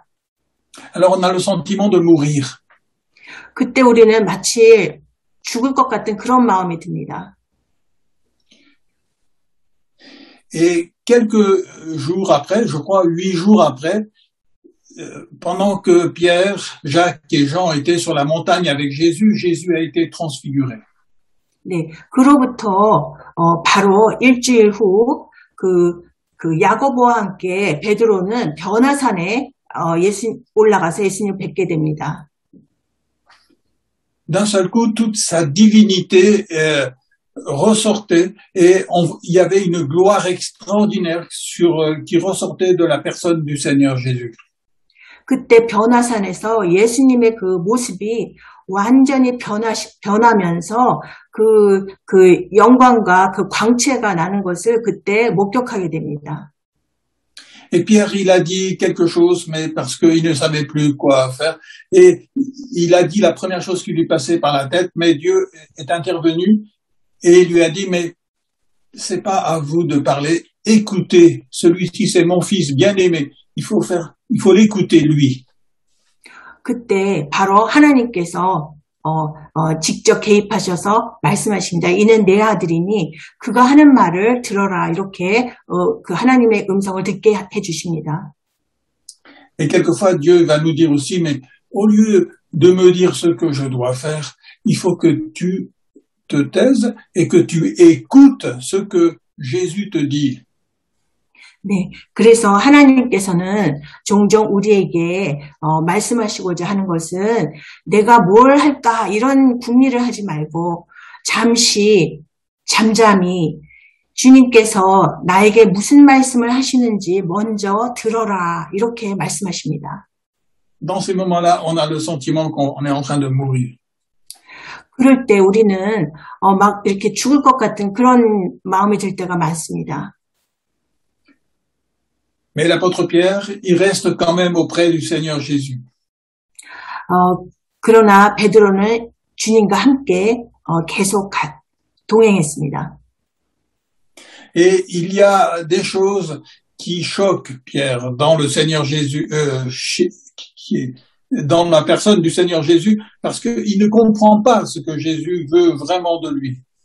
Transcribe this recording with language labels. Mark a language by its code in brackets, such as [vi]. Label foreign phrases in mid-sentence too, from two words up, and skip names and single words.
[fr] Alors on a le sentiment de mourir. [ko] 그때 우리는 마치 죽을 것 같은 그런 마음이 듭니다. [fr] Et quelques jours après, je crois 8 jours après, pendant que Pierre, Jacques et Jean étaient sur la montagne avec Jésus, Jésus a été transfiguré. [ko] 네, 그로부터 바로 일주일 후 그 야고보와 함께 베드로는 변화산에 올라가서 예수님을 뵙게 됩니다. [fr] D'un seul coup, toute sa divinité ressortait et il y avait une gloire extraordinaire qui ressortait de la personne du Seigneur Jésus. [ko] 그때 변화산에서 예수님의 그 모습이 완전히 변하면서 그 영광과 그 광채가 나는 것을 그때 목격하게 됩니다. [fr] Et Pierre, il a dit quelque chose, mais parce qu'il ne savait plus quoi faire. Et il a dit la première chose qui lui passait par la tête, mais Dieu est intervenu et il lui a dit, mais c'est pas à vous de parler. Écoutez, celui-ci c'est mon fils bien-aimé. Il faut l'écouter, lui. [ko] 그때 바로 하나님께서 직접 개입하셔서 말씀하십니다. 이는 내 아들이니 그가 하는 말을 들어라. 이렇게 그 하나님의 음성을 듣게 해주십니다. [fr] Et quelquefois, Dieu va nous dire aussi, mais au lieu de me dire ce que je dois faire, il faut que tu te taises et que tu écoutes ce que Jésus te dit. [ko] 네, 그래서 하나님께서는 종종 우리에게 말씀하시고자 하는 것은 내가 뭘 할까 이런 궁리를 하지 말고 잠잠히 주님께서 나에게 무슨 말씀을 하시는지 먼저 들어라 이렇게 말씀하십니다. [fr] Dans ces moments-là, on a le sentiment qu'on est en train de mourir. [ko] 그럴 때 우리는 막 이렇게 죽을 것 같은 그런 마음이 들 때가 많습니다. [fr] Mais l'apôtre Pierre, il reste quand même auprès du Seigneur Jésus. [ko] 그러나 베드로는 주님과 함께 계속 동행했습니다. [fr] Et il y a des choses qui choquent Pierre dans le Seigneur Jésus, dans la personne du Seigneur Jésus, parce qu'il ne comprend pas ce que Jésus veut vraiment de lui.